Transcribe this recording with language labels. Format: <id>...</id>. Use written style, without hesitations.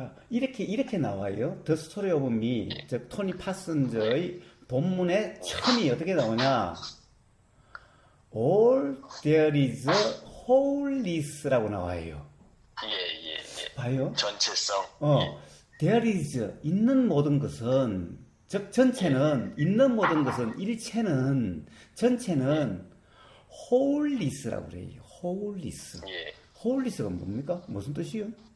<ko>이렇게 나와요. The Story of Me, 즉 토니 파슨저의 본문의 처음이 어떻게 나오냐?</ko> <en>All there is wholeness라고</en> <ko>나와요. 봐요. 전체성.</ko> <en>There is</en> <ko>있는 모든 것은 즉 전체는 있는 모든 것은 일체는 전체는 wholeness라고 그래요. wholeness. wholeness가 뭡니까? 무슨 뜻이요?</ko>